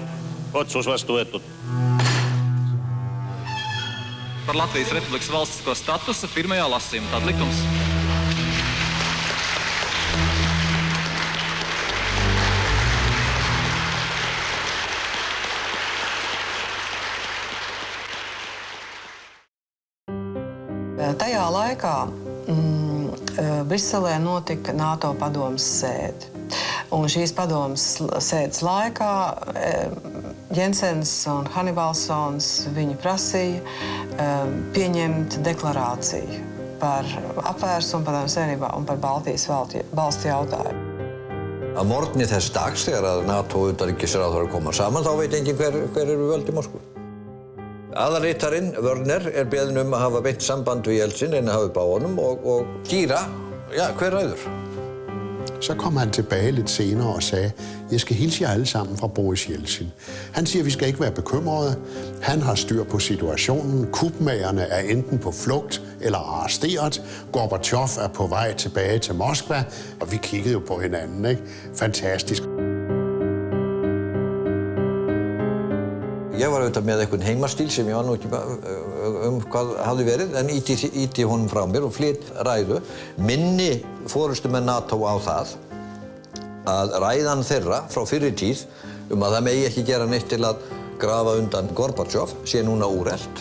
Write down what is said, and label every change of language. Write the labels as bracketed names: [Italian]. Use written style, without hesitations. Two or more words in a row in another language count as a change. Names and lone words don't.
[Estonian] Otsus vastu võetud. [Latvian] Par Latvijas Republikas valstisko statusa pirmajā lasījuma. Tad likums. Tajā laikā Briselē notika NATO padomas sēde. Un šīs padomas sēdes laikā Jensens un Hannibalsons viņu prasīja pieņemt deklarāciju par apvērsumu padomu savienībā un par Baltijas valstu jautājumu. [Icelandic] Að morgni þess dags þegar að NATO og utanríkisráðherrar koma saman, þá veit enginn hver eru völd í Moskvu. Aðalritarinn Wörner beðinn að hafa beint samband við Jeltsin en að hafa upp á honum og skýra, hver ræður? [Danish] Så kom han tilbage lidt senere og sagde, jeg skal hilse jer alle sammen fra Boris Jeltsin. Han siger, vi skal ikke være bekymrede. Han har styr på situationen. Kupmagerne er enten på flugt eller arresteret. Gorbatjov er på vej tilbage til Moskva. Og vi kiggede jo på hinanden, ikke? Fantastisk. [Icelandic] Ég var auðvitað með einhvern heimastíl sem ég var nú ekki hvað hafði verið, en íti honum frá mér og flytt ræðu. Minni forystumenn NATO á það að ræðan þeirra frá fyrri tíð að það megi ekki gera neitt til að grafa undan Gorbatjov sé núna úrelt.